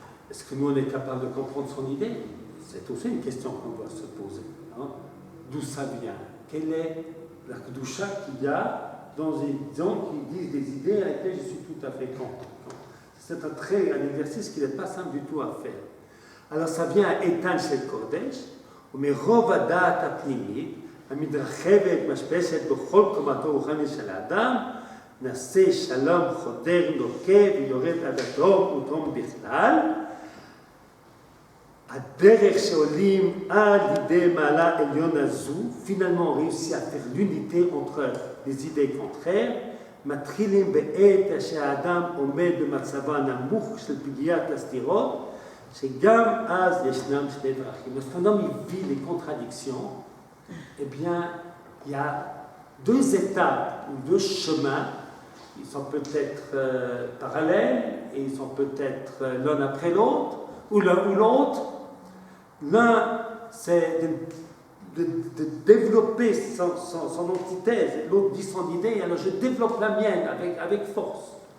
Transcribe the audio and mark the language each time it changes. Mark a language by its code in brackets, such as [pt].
[fr] Est-ce que nous, on est capable de comprendre son idée? C'est aussi une question qu'on doit se poser. Hein? D'où ça vient? Quelle est la kedusha qu'il y a dans les gens qui disent des idées avec lesquelles je suis tout à fait content. C'est un exercice qui n'est pas simple du tout à faire. Alors ça vient à [he] Eitan Shel Kodesh, ומרוב הדעת הפנימית, המתרחבת, משפשת בכל קומתו הרוחנית של האדם, נעשה שלום חודר נוקב ויורד עד התהום ותהום בכלל. הדרך שעולים עד לידי מעלה עליון הזו, [fr] finalement on réussit à faire l'unité entre les idées contraires, [he] מתחילים בעת שהאדם עומד במצבו הנמוך של פגיעת הסתירות, שגם אז ישנם שני דרכים. [fr] Lorsqu'un homme il vit les contradictions, eh bien, il y a deux étapes ou deux chemins. Ils sont peut-être parallèles et ils sont peut-être l'un après l'autre, ou l'un ou l'autre. L'un, c'est de développer son antithèse, l'autre dit son idée, alors je développe la mienne avec force.